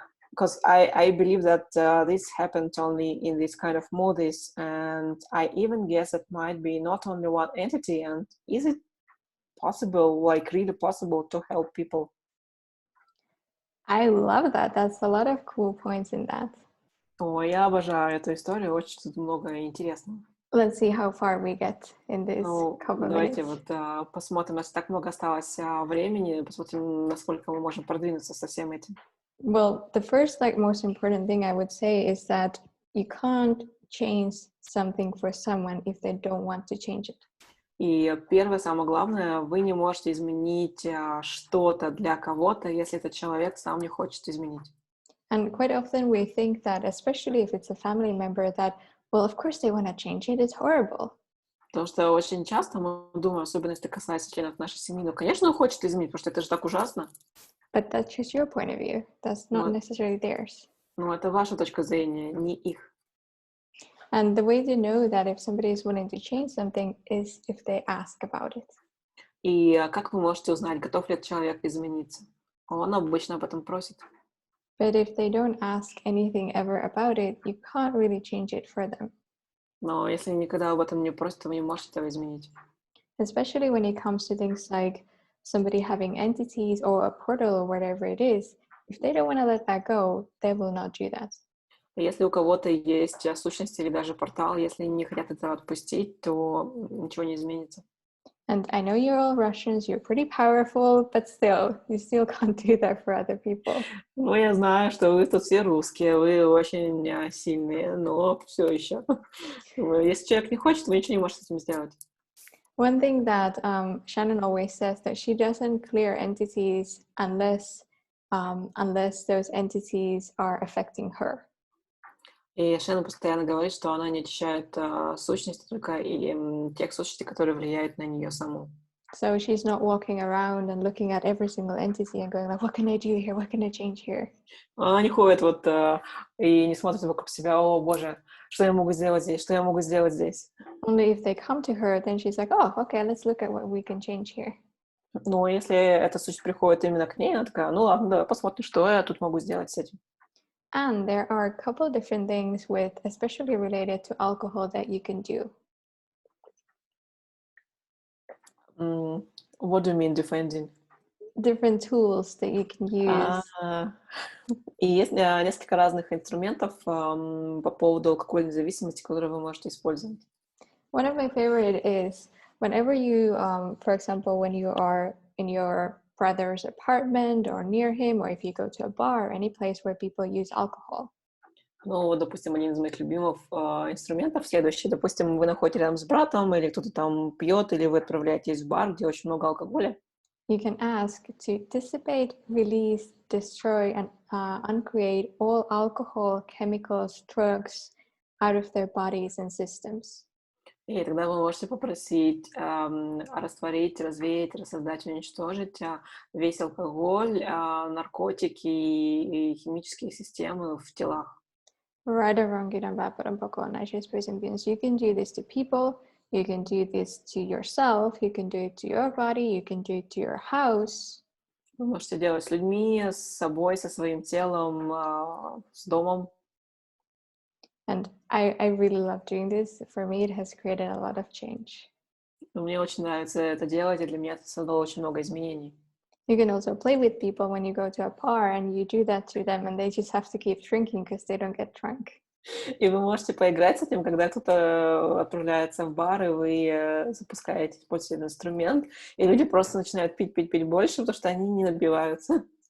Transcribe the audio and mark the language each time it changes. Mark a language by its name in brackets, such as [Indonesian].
[English] Because I believe that this happened only in this kind of movies, and I even guess it might be not only one entity. And is it possible, like really possible, to help people? I love that. That's a lot of cool points in that. [Russian] О, я обожаю эту историю, очень тут много интересного. [English] Let's see how far we get in this couple [Russian] давайте [English] minutes. [Russian] Посмотрим, у нас так много осталось времени, посмотрим, насколько мы можем продвинуться со всем этим. [English] Well, the first, most important thing I would say is that you can't change something for someone if they don't want to change it. [Russian] И первое, самое главное, вы не можете изменить что-то для кого-то, если этот человек сам не хочет изменить. [English] And quite often we think that, especially if it's a family member, that, well, of course they want to change it, it's horrible. [Russian] Потому что очень часто мы думаем, особенно если это касается членов нашей семьи, ну, конечно, он хочет изменить, потому что это же так ужасно. [English] But that's just your point of view. That's not necessarily theirs. [Russian] Ну, это ваша точка зрения, не их. [English] And the way to know that if somebody is willing to change something is if they ask about it. [Russian] И как вы можете узнать, готов ли этот человек измениться? Он обычно об этом просит. [English] But if they don't ask anything ever about it, you can't really change it for them. [Russian] Но если никогда об этом не просят, то вы не можете этого изменить. [English] Especially when it comes to things like somebody having entities or a portal or whatever it is, if they don't want to let that go, they will not do that. [Russian] Если у кого-то есть сущность или даже портал, если не хотят это отпустить, то ничего не изменится. [English] And I know you're all Russians, you're pretty powerful, but still, you still can't do that for other people. [Russian] Ну, я знаю, что вы тут все русские, вы очень сильные, но все еще. Если человек не хочет, вы ничего не можете с этим сделать. [English] One thing that Shannon always says, that she doesn't clear entities unless those entities are affecting her. [Russian] И Шеннон постоянно говорит, что она не очищает сущности только и тех сущностей, которые влияют на нее саму. [English] So she's not walking around and looking at every single entity and going like, what can I do here? What can I change here? [Russian] Она не ходит и не смотрит вокруг себя, о боже, что я могу сделать здесь, что я могу сделать здесь. [English] Only if they come to her, then she's like, oh, okay, let's look at what we can change here. [Russian] Но если эта сущность приходит именно к ней, она такая, ну ладно, давай посмотрим, что я тут могу сделать с этим. [English] And there are a couple different things especially related to alcohol, that you can do. What do you mean defending? Different tools that you can use. [Russian] И есть несколько разных инструментов по поводу алкогольной зависимости, которые вы можете использовать. [English] One of my favorite is whenever you, for example, when you are in your brother's apartment or near him, or if you go to a bar or any place where people use alcohol. [Russian] Ну, допустим, один из моих любимых инструментов следующий. Допустим, вы находитесь рядом с братом, или кто-то там пьет, или вы отправляетесь в бар, где очень много алкоголя. [English] You can ask to dissipate, release, destroy, and uncreate all alcohol, chemicals, drugs out of their bodies and systems. [Russian] И тогда вы можете попросить растворить, развеять, рассоздать, уничтожить весь алкоголь, наркотики и химические системы в телах. [English] Right or wrong, good and bad, but you can do this to people, you can do this to yourself, you can do it to your body, you can do it to your house. [Russian] Вы можете делать с людьми, с собой, со своим телом, с домом. [English] And I really love doing this. For me, it has created a lot of change. [Russian] Мне очень нравится это делать, и для меня это создало очень много изменений. [English] You can also play with people when you go to a bar and you do that to them and they just have to keep drinking because they don't get drunk. [Russian] И вы можете поиграть с этим, когда кто-то отправляется в бар, и вы запускаете, используете этот инструмент, и люди просто начинают пить больше, потому что они не набиваются.